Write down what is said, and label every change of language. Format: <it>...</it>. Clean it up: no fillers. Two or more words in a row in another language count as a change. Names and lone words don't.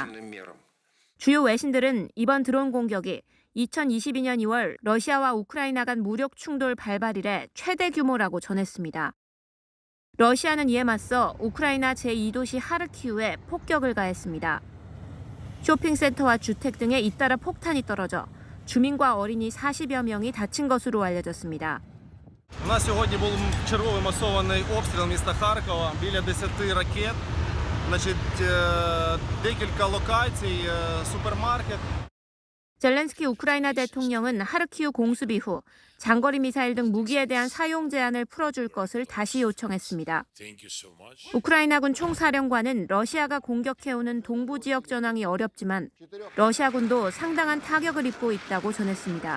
<ko>주요 외신들은 이번 드론 공격이 2022년 2월 러시아와 우크라이나 간 무력 충돌 발발 이래 최대 규모라고 전했습니다. 러시아는 이에 맞서 우크라이나 제2도시 하르키우에 폭격을 가했습니다. 쇼핑센터와 주택 등에 잇따라 폭탄이 떨어져 주민과 어린이 40여 명이 다친 것으로 알려졌습니다.</ko> <uk>У нас сьогодні був черговий масований обстріл міста Харкова, біля 10 ракет. декілька локацій, супермаркет.</uk> <ko>젤렌스키 우크라이나 대통령은 하르키우 공습 이후 장거리 미사일 등 무기에 대한 사용 제한을 풀어줄 것을 다시 요청했습니다. 우크라이나군 총사령관은 러시아가 공격해오는 동부 지역 전황이 어렵지만 러시아군도 상당한 타격을 입고 있다고 전했습니다.</ko>